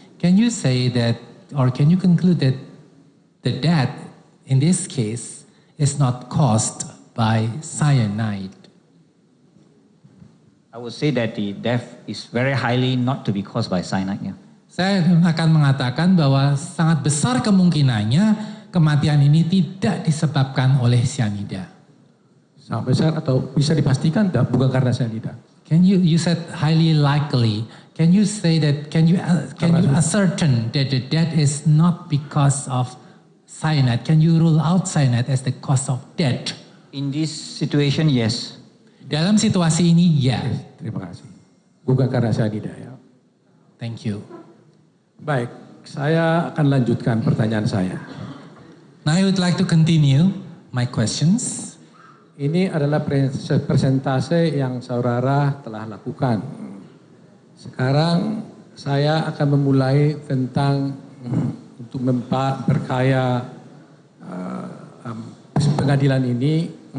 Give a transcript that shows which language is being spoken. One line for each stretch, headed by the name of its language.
English: Can you say that, or can you conclude that the death in this case is not caused by cyanide? I would say that the death is very highly not to be caused by cyanide. Yeah.
Indonesian: Saya akan mengatakan bahwa sangat besar kemungkinannya kematian ini tidak disebabkan oleh cyanida. Sangat besar atau bisa dipastikan bukan karena cyanida.
English: You said highly likely. Can you say that? Can you ascertain that the death is not because of cyanide? Can you rule out cyanide as the cause of death? In this situation, yes.
Indonesian: Dalam situasi ini, ya. Terima kasih. Bukan karena cyanida ya.
English: Thank you.
Indonesian: Baik, saya akan lanjutkan pertanyaan saya.
English: Now I would like to continue my questions.
Indonesian: Ini adalah persentase yang saudara telah lakukan. Sekarang saya akan memulai tentang untuk berkaya pengadilan ini